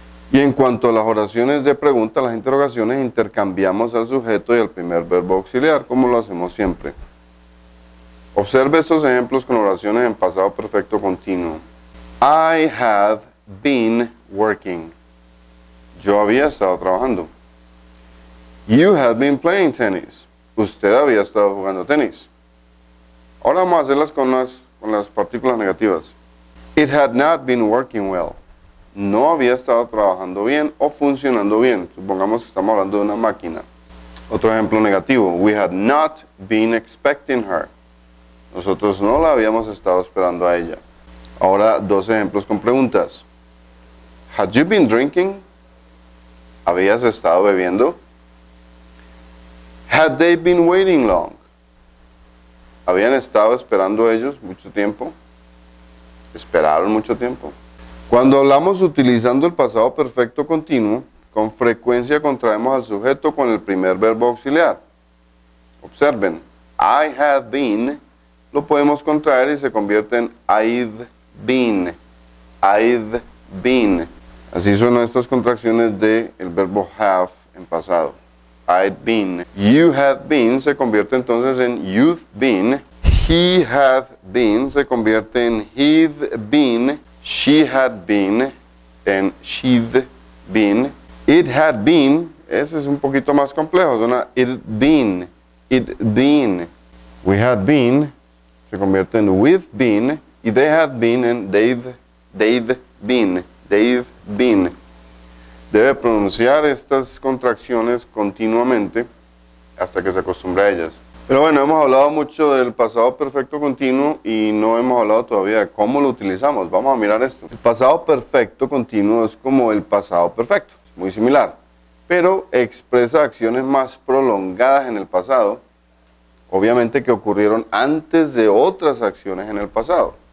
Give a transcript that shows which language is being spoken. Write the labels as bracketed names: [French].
[Spanish] Y en cuanto a las oraciones de pregunta, las interrogaciones, intercambiamos al sujeto y al primer verbo auxiliar, como lo hacemos siempre. Observe estos ejemplos con oraciones en pasado perfecto continuo. [English] I had been working. [Spanish] Yo había estado trabajando. [English] You had been playing tennis. [Spanish] Usted había estado jugando tenis. Ahora vamos a hacerlas con las partículas negativas. [English] It had not been working well. [Spanish] No había estado trabajando bien o funcionando bien. Supongamos que estamos hablando de una máquina. Otro ejemplo negativo. [English] We had not been expecting her. [Spanish] Nosotros no la habíamos estado esperando a ella. Ahora dos ejemplos con preguntas. [English] Had you been drinking? [Spanish] ¿Habías estado bebiendo? [English] Had they been waiting long? [Spanish] ¿Habían estado esperando ellos mucho tiempo? ¿Esperaron mucho tiempo? Cuando hablamos utilizando el pasado perfecto continuo, con frecuencia contraemos al sujeto con el primer verbo auxiliar. Observen, [English] I had been, [Spanish] lo podemos contraer y se convierte en [English] I'd been. I'd been. [Spanish] Así suenan estas contracciones del verbo have en pasado. I'd been. [English] You had been [Spanish] se convierte entonces en [English] you've been. He had been [Spanish] se convierte en [English] he'd been. She had been en she'd been. It had been, [Spanish] ese es un poquito más complejo, suena [English] it'd been. It'd been. We had been [Spanish] se convierte en [English] we've been. Y they had been en they'd been. They've been. [Spanish] Debe pronunciar estas contracciones continuamente hasta que se acostumbre a ellas. Pero bueno, hemos hablado mucho del pasado perfecto continuo y no hemos hablado todavía de cómo lo utilizamos. Vamos a mirar esto. El pasado perfecto continuo es como el pasado perfecto, es muy similar, pero expresa acciones más prolongadas en el pasado, obviamente que ocurrieron antes de otras acciones en el pasado.